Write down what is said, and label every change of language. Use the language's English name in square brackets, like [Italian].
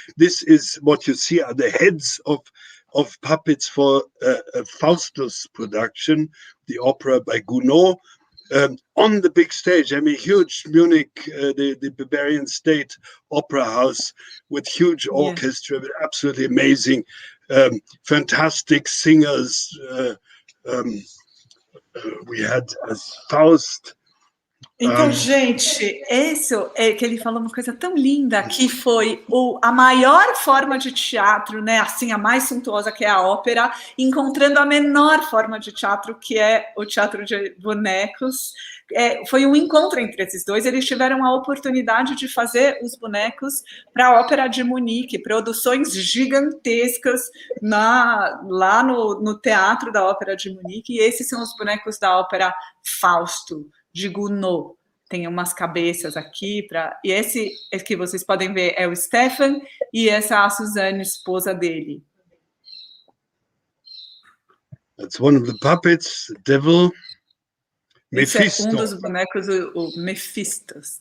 [English] This is what you see are the heads of puppets for a Faustus production, the opera by Gounod, on the big stage. I mean, huge Munich, the Bavarian State Opera House with huge orchestra, absolutely amazing, fantastic singers, we had as Faust. [Portuguese] Então, gente, isso é que ele falou uma coisa tão linda, que foi a maior forma de teatro, né? Assim, a mais suntuosa, que é a ópera, encontrando a menor forma de teatro, que é o teatro de bonecos. Foi um encontro entre esses dois. Eles tiveram a oportunidade de fazer os bonecos para a Ópera de Munique, produções gigantescas lá no teatro da Ópera de Munique. E esses são os bonecos da ópera Fausto, de Gounod. Tem umas cabeças aqui, e esse que vocês podem ver é o Stefan, e essa é a Suzanne, esposa dele. [English] That's one of the puppets, the devil. [Portuguese] Esse [English] Mephisto. [Portuguese] é um dos bonecos, o Mephisto.